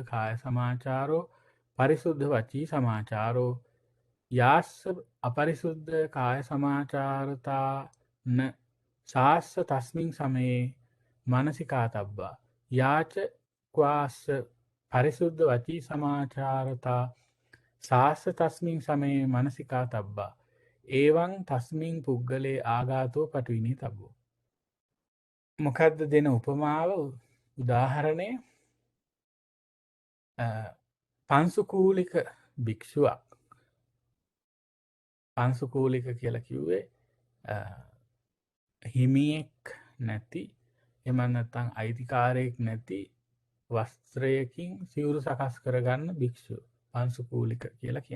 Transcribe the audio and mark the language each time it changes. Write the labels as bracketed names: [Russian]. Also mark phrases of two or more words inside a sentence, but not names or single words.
[Pali] කාය සමාචාරෝ පරිසුද්ධ වචී සමාචාරෝ යාස්ස අපරිසුද්ධ කාය සමාචාරතා න සාස්ස තස්මින් සමයේ මනසිකාතබ්බා යාච ක්වාස්ස පරිසුද්ධ වචී සමාචාරතා සාස්ස තස්මින් සමයේ මනසිකාතබ්බා ඒවං තස්මින් පුද්ගලේ ආඝාතෝ පටවිනි තබ්බෝ. [Sinhala] මොකක්ද දෙන උපමාව උදාහරණය පන්සුකූලික භික්ෂුවක් පන්සුකූලික කියලා කිව්වේ හිමියෙක් නැති එමන්නත්තං අයිතිකාරයෙක් නැති වස්ත්‍රයකින් සිවුරු සකස් කරගන්න භික්ෂුව පන්සුකූලික කියලා කියන්න.